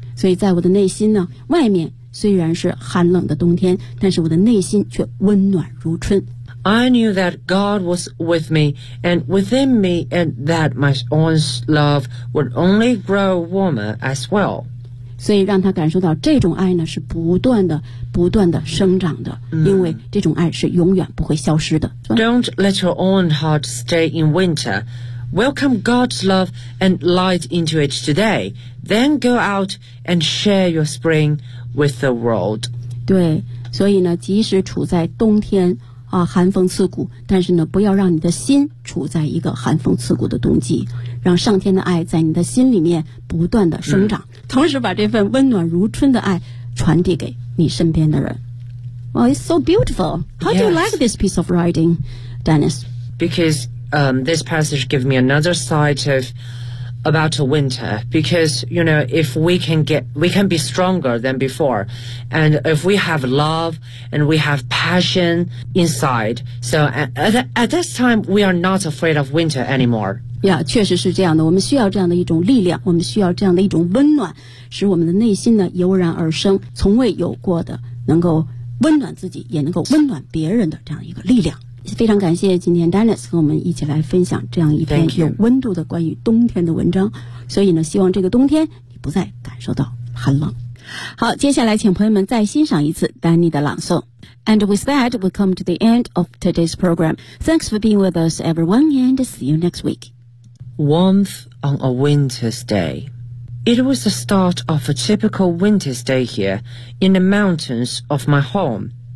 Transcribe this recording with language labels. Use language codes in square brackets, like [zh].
[zh] 所以在我的内心呢，外面虽然是寒冷的冬天，但是我的内心却温暖如春。 [en] I knew that God was with me and within me and that my own love would only grow warmer as well. [zh] 所以让他感受到这种爱呢是不断的不断的生长的，因为这种爱是永远不会消失的。 [en] Don't let your own heart stay in winter. Welcome God's love and light into it today. Then go out and share your spring with the world. [zh] 对，所以呢，即使处在冬天啊，寒风刺骨，但是呢，不要让你的心处在一个寒风刺骨的冬季，让上天的爱在你的心里面不断的生长，同时把这份温暖如春的爱传递给你身边的人。 [en] Well, it's so beautiful. How do you like this piece of writing, Dennis? Because, this passage gives me another side of about a winter. Because, you know, if we can get, we can be stronger than before. And if we have love and we have passion inside. So at this time, we are not afraid of winter anymore. [zh] 呀、yeah, 确实是这样的，我们需要这样的一种力量，我们需要这样的一种温暖，使我们的内心呢油然而生，从未有过的能够温暖自己也能够温暖别人的这样一个力量。非常感谢今天 Dennis 和我们一起来分享这样一篇有温度的关于冬天的文章，所以呢希望这个冬天你不再感受到寒冷。好，接下来请朋友们再欣赏一次 Danny 的朗诵。 [en] And with that, we come to the end of today's program. Thanks for being with us, everyone, and see you next week. Warmth on a winter's day. It was the start of a typical winter's day here in the mountains of my home.